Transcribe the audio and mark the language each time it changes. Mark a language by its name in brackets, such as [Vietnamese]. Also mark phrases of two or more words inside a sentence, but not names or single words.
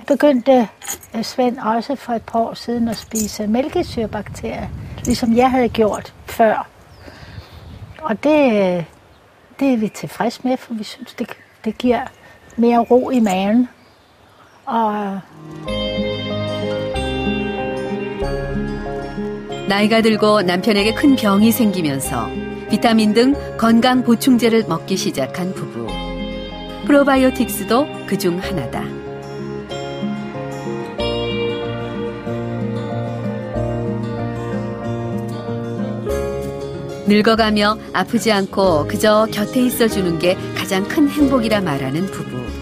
[Danish] Begyndte Svend også for et par år siden at spise mælkesyrebakterier, ligesom jeg havde gjort før. Og det er vi tilfreds med, for vi synes, det giver mere ro i maven. Og [Korean] 나이가 들고 남편에게 큰 병이 생기면서 비타민 등 건강 보충제를 먹기 시작한 부부. 프로바이오틱스도 그중 하나다. 늙어가며 아프지 않고 그저 곁에 있어주는 게 가장 큰 행복이라 말하는 부부.